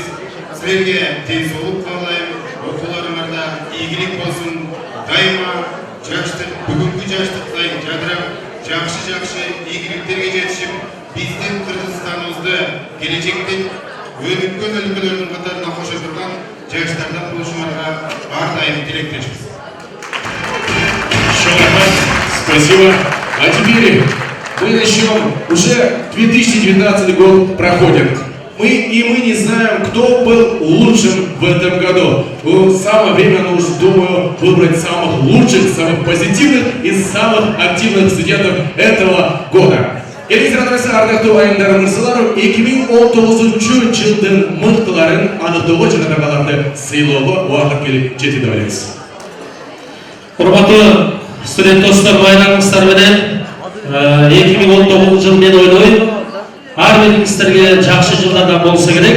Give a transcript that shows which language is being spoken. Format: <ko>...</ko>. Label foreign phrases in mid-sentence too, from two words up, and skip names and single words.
<ky>Силерге тез болуп каалайм, окууларыңарда ийгилик болсун, дайыма жаштык, бүгүнкү жаштыктай жадырап, жакшы ийгиликтерге жетишип, биздин Кыргызстаныбызды келечекте өнүккөн өлкөлөрдүн катарына кошо турган жаштардан болушуңарга ар дайым тилектешпиз.</ky> <ru>Спасибо. А теперь мы начнем. Уже 2019 год проходит. Мы не знаем, кто был лучшим в этом году. Самое время, думаю, выбрать самых лучших, самых позитивных и самых активных студентов этого года.</ru> <ky>Электронный ардактуу айымдарыңыздар 2019 жылдын мыктыларын аныктоого жана аларды сыйлоого убакыт келип жетти деп ойлойбуз. Урматтуу студент достор, байрамыңыздар менен 2019 жыл мен ойлойм, ар бириңиздерге жакшы жылдардан болсо керек.</ky>